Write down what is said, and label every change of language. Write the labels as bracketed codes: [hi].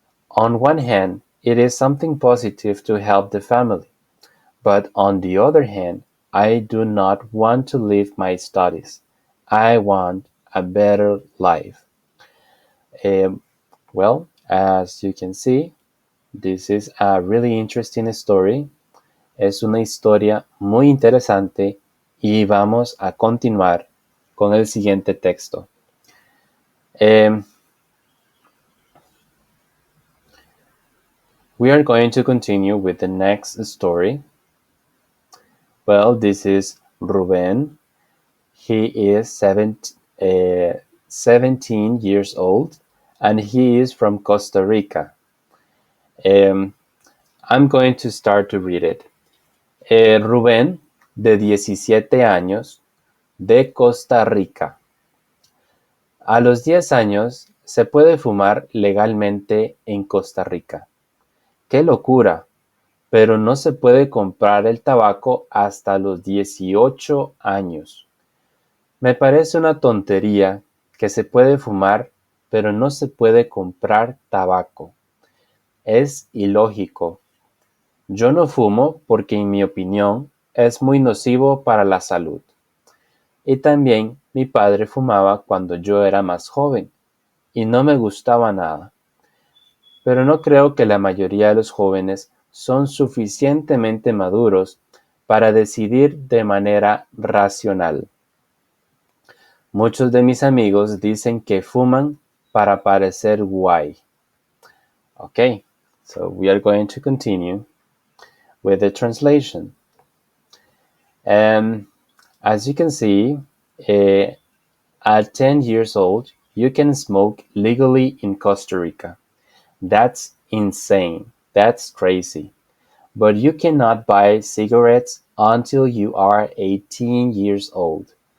[en] On one hand, it is something positive to help the family, but on the other hand, I do not want to leave my studies. I want a better life. As you can see, this is a really interesting story. [es] Es una historia muy interesante y vamos a continuar con el siguiente texto. [en] We are going to continue with the next story. Well, this is Ruben. He is 17 years old and he is from Costa Rica. I'm going to start to read it. [es] Rubén, de 17 años, de Costa Rica. A los 10 años se puede fumar legalmente en Costa Rica. ¡Qué locura! Pero no se puede comprar el tabaco hasta los 18 años. Me parece una tontería que se puede fumar pero no se puede comprar tabaco. Es ilógico. Yo no fumo porque en mi opinión es muy nocivo para la salud. Y también mi padre fumaba cuando yo era más joven y no me gustaba nada. Pero no creo que la mayoría de los jóvenes son suficientemente maduros para decidir de manera racional. Muchos de mis amigos dicen que fuman para parecer guay. [en] Okay, so we are going to continue with the translation. As you can see, uh, at 10 years old, you can smoke legally in Costa Rica. That's insane. That's crazy. But you cannot buy cigarettes until you are 18 years old.